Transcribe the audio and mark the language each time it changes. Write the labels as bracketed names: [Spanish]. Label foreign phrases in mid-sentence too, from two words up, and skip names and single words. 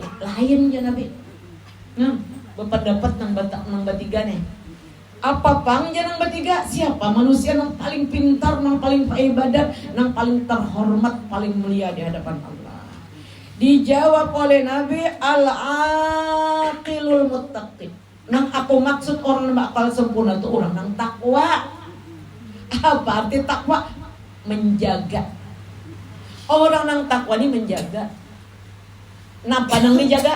[Indonesian] Lain ya Nabi. [Banjar] Nah, berpendapat nang bertiga nih. [Indonesian] Apa pang jangan bertiga? Siapa manusia yang paling pintar, yang paling ibadat, yang paling terhormat, paling mulia di hadapan Allah? Dijawab oleh Nabi, [Arabic] al-aqilul muttaqi. [Indonesian] Nang aku maksud orang yang bakal sempurna itu orang yang takwa. Apa arti takwa? Menjaga. Orang yang takwa ini menjaga. [Banjar] Napa nang dijaga?